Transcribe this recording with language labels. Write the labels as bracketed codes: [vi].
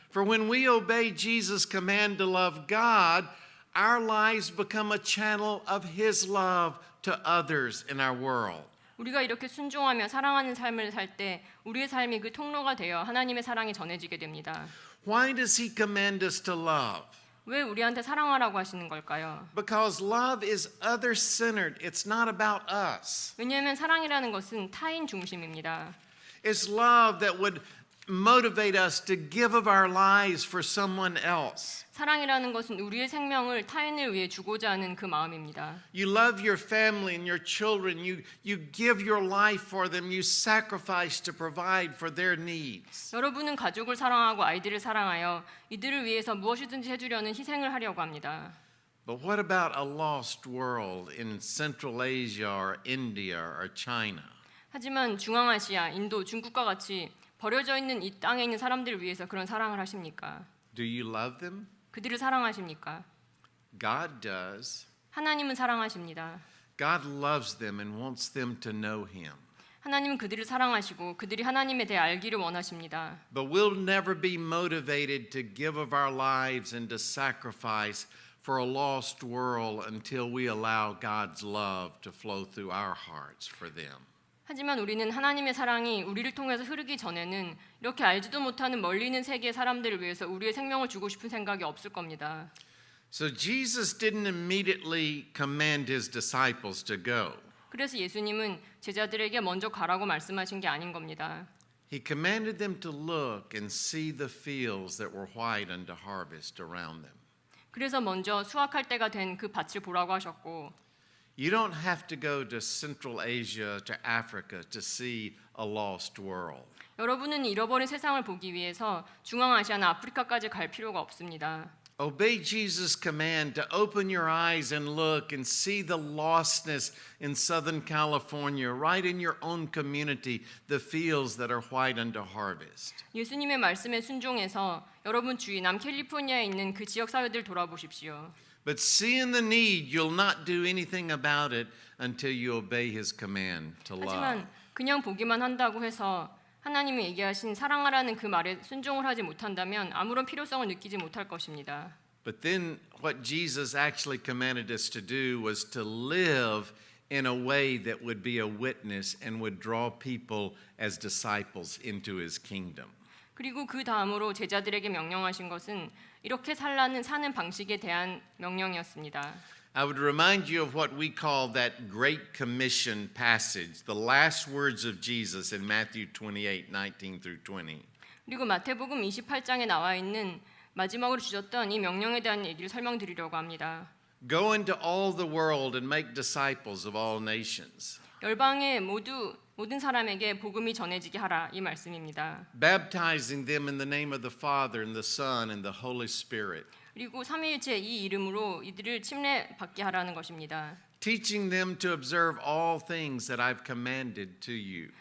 [en] For when we obey Jesus' command to love God, our lives become a channel of His love to others in our world. [ko] 우리가 이렇게 순종하며 사랑하는 삶을 살 때 우리의 삶이 그 통로가 되어 하나님의 사랑이 전해지게 됩니다. [en] Why does He command us to love? [ko] 왜 우리한테 사랑하라고 하시는 걸까요? [en] Because love is other-centered. It's not about us. [ko] 왜냐하면 사랑이라는 것은 타인 중심입니다. [en] It's love that would motivate us to give of our lives for someone else. [ko] 사랑이라는 것은 우리의 생명을 타인을 위해 주고자 하는 그 마음입니다. [en] You love your family and your children. You give your life for them. You sacrifice to provide for their needs. [ko] 여러분은 가족을 사랑하고 아이들을 사랑하여 이들을 위해서 무엇이든지 해주려는 희생을 하려고 합니다. [en] But what about a lost world in Central Asia or India or China? [ko] 하지만 중앙아시아, 인도, 중국과 같이 버려져 있는 이 땅에 있는 사람들을 위해서 그런 사랑을 하십니까? [en] Do you love them? [ko] 그들을 사랑하십니까? [en] God does. [ko] 하나님은 사랑하십니다. [en] God loves them and wants them to know Him. [ko] 하나님은 그들을 사랑하시고 그들이 하나님에 대해 알기를 원하십니다. [en] But we'll never be motivated to give of our lives and to sacrifice for a lost world until we allow God's love to flow through our hearts for them. [ko] 하지만 우리는 하나님의 사랑이 우리를 통해서 흐르기 전에는 이렇게 알지도 못하는 멀리 있는 세계의 사람들을 위해서 우리의 생명을 주고 싶은 생각이 없을 겁니다. [en] So Jesus didn't immediately command his disciples to go. [ko] 그래서 예수님은 제자들에게 먼저 가라고 말씀하신 게 아닌 겁니다. [en] He commanded them to look and see the fields that were white unto harvest around them. [ko] 그래서 먼저 수확할 때가 된 그 밭을 보라고 하셨고 [en] You don't have to go to Central Asia, to Africa to see a lost world. [ko] 여러분은 잃어버린 세상을 보기 위해서 중앙아시아나 아프리카까지 갈 필요가 없습니다. [en] Obey Jesus' command to open your eyes and look and see the lostness in Southern California, right in your own community, the fields that are white unto harvest. [ko] 예수님의 말씀에 순종해서 여러분 주위 남캘리포니아에 있는 그 지역 사회들 돌아보십시오. [en] But seeing the need, you'll not do anything about it until you obey his command to love. [ko] 하지만 그냥 보기만 한다고 해서 하나님이 얘기하신 사랑하라는 그 말에 순종을 하지 못한다면 아무런 필요성을 느끼지 못할 것입니다. [en] But then what Jesus actually commanded us to do was to live in a way that would be a witness and would draw people as disciples into his kingdom. [ko] 그리고 그 다음으로 제자들에게 명령하신 것은 이렇게 사는 방식에 대한 명령이었습니다. [en] I would remind you of what we call that Great Commission passage, the last words of Jesus in Matthew 28:19 through 20. [ko] 그리고 마태복음 28장에 나와 있는 마지막으로 주셨던 이 명령에 대한 얘기를 설명드리려고 합니다. [en] Go into all the world and make disciples of all nations, [ko] 열방의 모든 사람에게 복음이 전해지게 하라 이 말씀입니다. [en] baptizing them in the name of the Father and the Son and the Holy Spirit, [ko] 그리고 삼위일체 이 이름으로 이들을 침례 받게 하라는 것입니다. [en] teaching them to observe all things that I've commanded to you.